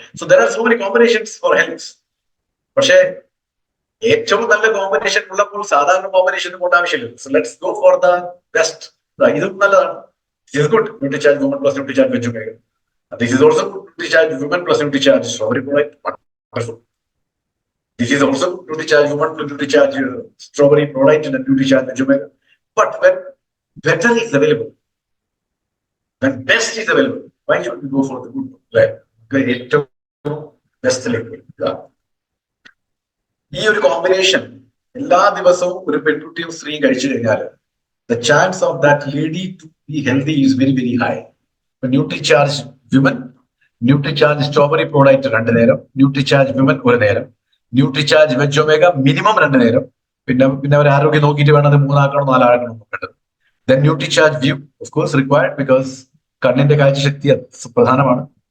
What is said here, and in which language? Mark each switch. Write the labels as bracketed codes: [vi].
[en] So there are so many combinations for health. [ml] പക്ഷേ ഏറ്റവും നല്ല കോമ്പിനേഷൻ ഉള്ളപ്പോൾ സാധാരണ കോമ്പിനേഷൻ കൊണ്ട് ആവശ്യമില്ല. [en] So let's go for the best. [ml] ഇതും നല്ലതാണ്. [en] Is good. Nutricharge woman plus Nutricharge VegOmega. This is also Nutricharge woman plus Nutricharge strawberry product. Wonderful. This is also Nutricharge woman plus Nutricharge strawberry product and Nutricharge VegOmega. But when better is available, when best is available, why should we go for the good? [ml] ഏറ്റവും ബെസ്റ്റിലേക്ക്. ഈ ഒരു combination എല്ലാ ദിവസവും ഒരു പെൺകുട്ടിയും സ്ത്രീയും കഴിച്ചു കഴിഞ്ഞാൽ [en] the chance of that lady to be healthy is very very high. [ml] Nutricharge women, Nutricharge strawberry product 2 നേരം, ന്യൂട്രിചാർജ് വിമൻ 1 നേരം, ന്യൂട്രിചാർജ് വെജ് ഒമേഗ മിനിമം 2 നേരം, പിന്നെ അവർ ആരോഗ്യം നോക്കിയിട്ട് വേണം അത് 3 ആക്കണോ 4 ആക്കണോ നോക്കേണ്ടത്. [en] then Nutricharge view of course required because [ml] കണ്ണിന്റെ കാഴ്ചശക്തി പ്രധാനമാണ്.